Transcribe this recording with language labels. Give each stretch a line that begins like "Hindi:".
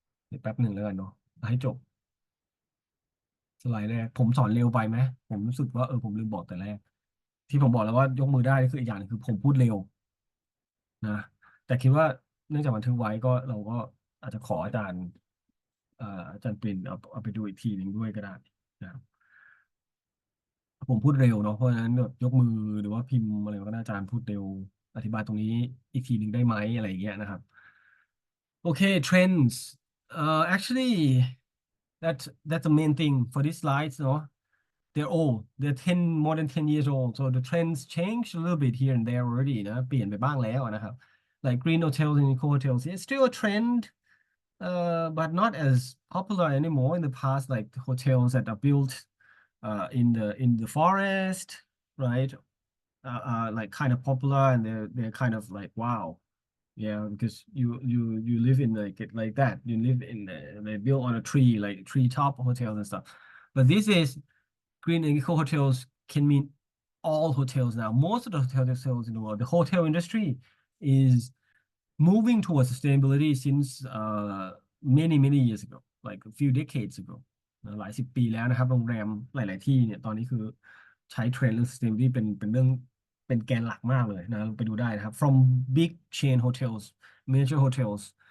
Thai: เดี๋ยวแป๊บหนึ่งแล้วกันเนาะให้จบสไลด์แรกผมสอนเร็วไปไหมผมรู้สึกว่าผมลืมบอกแต่แรกที่ผมบอกแล้วว่ายกมือได้นี่คืออีกอย่างหนึงคือผมพูดเร็วนะแต่คิดว่าเนื่องจากบันทึกไว้ก็เราก็อาจจะขออาจารย์อาจารย์ปรินเอาไปดูอีกทีหนึ่งด้วยก็ได้นะครับ ผมพูดเร็วเนาะเพราะฉะนั้นแบบยกมือหรือว่าพิมพ์อะไรก็ได้อาจารย์พูดเร็วอธิบายตรงนี้อีกทีหนึ่งได้ไหมอะไรอย่างเงี้ยนะครับ
English: Okay, trends. Actually, that's the main thing for these slides, no? They're old. They're 10 more than 10 years old. So the trends changed a little bit here and there already
Thai: นะเปลี่ยนไปบ้างแล้วนะครับ
English: Like green hotels and eco hotels. It's still a trend, but not as popular anymore in the past, like the hotels that are built in the forest, right? Like kind of popular and they're kind of like wow. Yeah, because you live in like that. You live in they built on a tree, like treetop hotels and stuff. But this is green and eco hotels can mean all hotels now. Most of the hotels in the world, the hotel industry is moving towards sustainability since many years ago, like a few decades ago
Thai: หลายสิบปีแล้วนะครับโรงแรมหลายๆที่เนี่ยตอนนี้คือใช้เทรนด์เรื่อง sustainability เป็นเรื่องเป็นแกนหลักมากเลยนะไปดูได้นะครับ
English: from big chain hotels major hotels